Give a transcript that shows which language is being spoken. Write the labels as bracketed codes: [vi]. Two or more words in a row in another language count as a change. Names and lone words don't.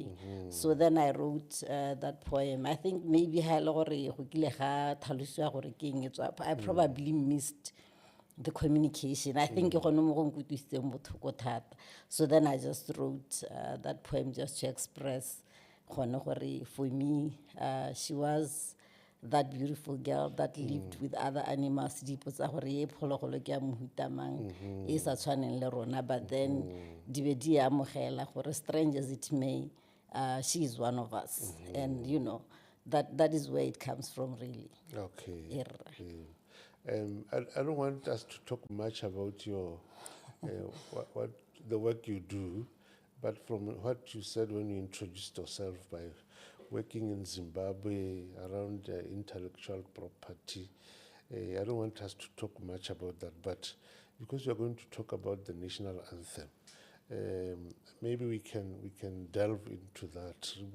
[en] So then I wrote that poem. I think maybe I probably missed the communication. I think so then I just wrote that poem just to express for me, she was that beautiful girl that lived with other animals, [tn] dipo tsa gore ye phologolo ke ya mohuta mang, e sa tshwaneng le rona, [en] but then [tn] di be di amogela gore [en] strange as it may, she is one of us. And you know, that is where it comes from, really. Okay. I don't want us to talk much about your what the work you do, but from what you said when you introduced yourself by working in Zimbabwe around intellectual property, I don't want us to talk much about that, but because we are going to talk about the national anthem, maybe we can delve into that.